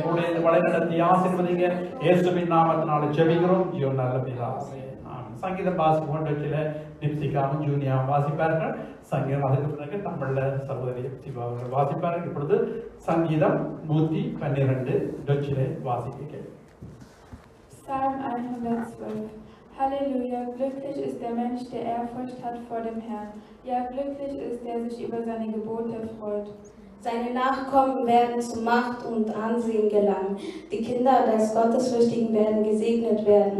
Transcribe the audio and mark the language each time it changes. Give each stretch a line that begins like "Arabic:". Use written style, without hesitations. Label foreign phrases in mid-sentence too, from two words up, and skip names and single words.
Tamil: கூட இந்த வழிநடத்தி ஆசீர்வதிங்க. இயேசுவின் நாமத்தினால செபிக்கிறோம். ஜீவ நல்ல பிதாவே. சங்கீதம் வாசிப்போம். டிப்சிகாவும் ஜூனியாவும் வாசிப்பார்கள். சங்கீதம் அதுக்கு பிறகு தமிழ்ல சகோதரி சிவா அவர்கள் வாசிப்பார்கள். இப்பொழுது சங்கீதம் 112 டொச்சிலே வாசிக்க.
German: Psalm 112. Halleluja, glücklich ist der Mensch, der Ehrfurcht hat vor dem Herrn. Ja, glücklich ist, der sich über seine Gebote freut. Seine Nachkommen werden zu Macht und Ansehen gelangen. Die Kinder des Gottesfürchtigen werden gesegnet werden.